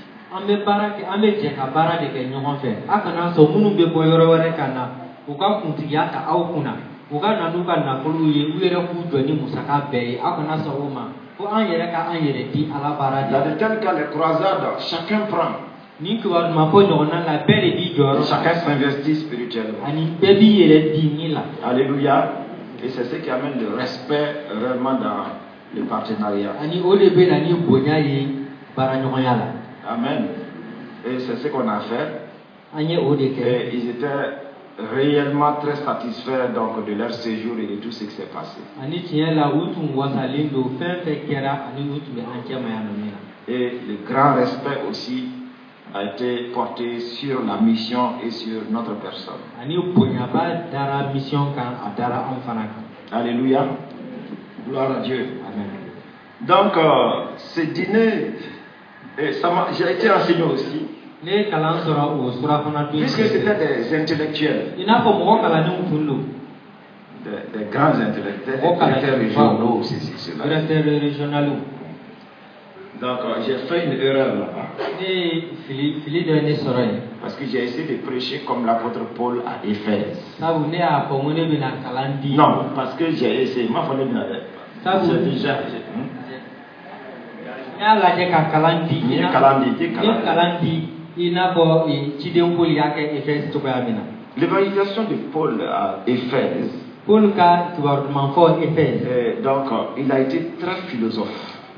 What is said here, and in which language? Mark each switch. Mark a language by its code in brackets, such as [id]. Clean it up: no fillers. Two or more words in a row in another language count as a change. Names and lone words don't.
[bm] an bɛ baara kɛ an bɛ jɛ ka baara de kɛ ɲɔgɔn fɛ a kana sɔn minnu bɛ bɔ yɔrɔ wɛrɛ ka na u ka kuntigiya ta aw kunna u ka na n'u ka nafolow ye u yɛrɛ k'u jɔ ni musaka bɛɛ ye aw kana sɔn o ma ko an yɛrɛ ka an yɛrɛ di ala baara [fr] Dans de de tels cas, les croisades, chacun prend, [bm] ni kibaruyamanfɔ ɲɔgɔnna la bɛɛ de b'i jɔyɔrɔ ta [fr] chacun s'investit spirituellement. [bm] ani bɛɛ b'i yɛrɛ di min la [fr] Alléluia. Et c'est ce qui amène le respect réellement dans le partenariat. [bm] ani o de bɛ na ni bonya ye baaraɲɔgɔnya la [fr] Amen. Et c'est ce qu'on a fait. [bm] an ye o de kɛ [fr] Et ils étaient réellement très satisfaits donc, de leur séjour et de tout ce qui s'est passé. [bm] ani tiɲɛ la u tun wasalen don fɛn fɛn kɛra ani u tun bɛ an cɛ ma yan nɔ min na [fr] Et le grand respect aussi a été porté sur la mission et sur notre personne. [bm] ani bonyaba dara mission kan a dara anw fana kan [fr] Alléluia. Gloire à Dieu. [bm] amen [fr] Donc, ce dîner, j'ai été enseigné aussi, [bm] ne ye kalan sɔrɔ o surafana dun [fr] puisque c'était des intellectuels, [bm] i n'a fɔ mɔgɔ kalannenw tun don [fr] des grands intellectuels, Oh, des directeurs quand même. régionaux, ceci, cela. directeur régional Donc, j'ai fait une erreur là-bas. [bm] ne ye fili dɔ ye ne sɔrɔ yen [fr] Parce que j'ai essayé de prêcher comme l'apôtre Paul à Éphèse. [bm] sabu ne y'a fɔ ko ne bɛna kalan di [fr] Non, parce que j'ai essayé. Ma famille n'a Ça vous- j'ai déjà. L'évangélisation de Paul à Éphèse, donc il a été très philosophe.